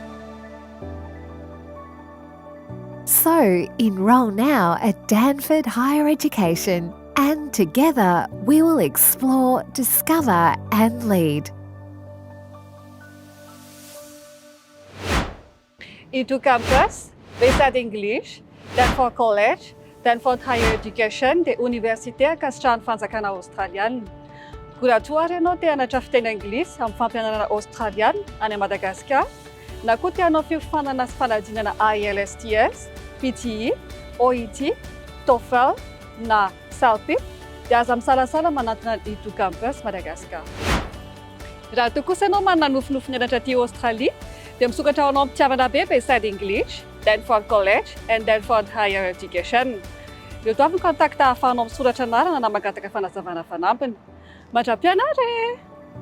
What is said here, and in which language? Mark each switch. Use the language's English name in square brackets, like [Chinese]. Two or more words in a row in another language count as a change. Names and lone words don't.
[English] So, enrol now at Danford Higher Education, and together we will explore, discover and lead. [Malagasy] E2 Campus, Bayside English, Danford College, Danford Higher Education dia université ankasitrahan'ny fanjakana Australiana. Kuratoary ianao te hanatra fiteny anglisy amin'ny fampianarana Australiana any Madagascar, na koa te hanao fiofanana sy fanadinana IELTS, PTE, OET, TOEFL na SALP dia aza misalasala manantona ny E2 Campus Madagascar. Raha toa kosa ianao manana nofinofy nianatra aty Australia dia misokatra ho anao mpitiavana be Bayside English, Danford College and Danford Higher Education. Ireo avy ny kontakta ahafahanao misoratra anarana na magataka fanazavana fanampiny. Mandra-pianatra!